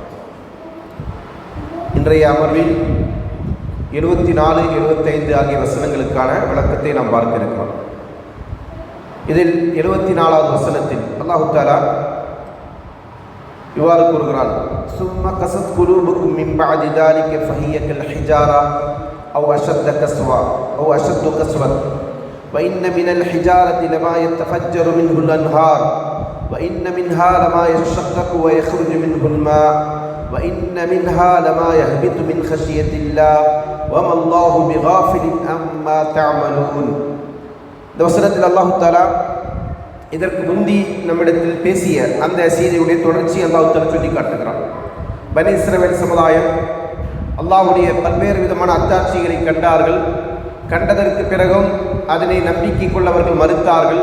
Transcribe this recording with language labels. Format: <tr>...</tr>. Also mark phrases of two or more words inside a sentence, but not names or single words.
<ta>இன்றைய அமர்வில் 74, 75 ஆகிய வசனங்களுக்கான விளக்கத்தை நாம் பார்க்க இருக்கிறோம். இதில் 74வது வசனத்தில் அல்லாஹு தஆலா இவ்வாறு கூறுகிறான்,</ta> <ar>ثم قست قلوبكم من بعد ذلك فهي كالحجارة أو أشد قسوة أو أشد قسوة وإن من الحجارة لما يتفجر منه الأنهار وإن منها لما يشقق ويخرج منه الماء وإن منها لما يهبط من خشية الله وما الله بغافل عما تعملون.</ar> <ta>இந்த வசனத்தில்</ta> <ar>الله تعالى</ar> <ta>இதற்கு முந்தி நம்மிடத்தில் பேசிய அந்த செய்தியுடைய தொடர்ச்சி</ta> <ar>الله تعالى</ar> <ta>சொல்லி காட்டுகிறான். பனி இஸ்ரவேல் சமுதாயம் அல்லாஹ்வுடைய பல்வேறு விதமான அத்தாட்சிகளை கண்டார்கள். கண்டதற்கு பிறகும் அதனை நம்பிக்கை கொள்ளவர்கள் மறுத்தார்கள்.</ta>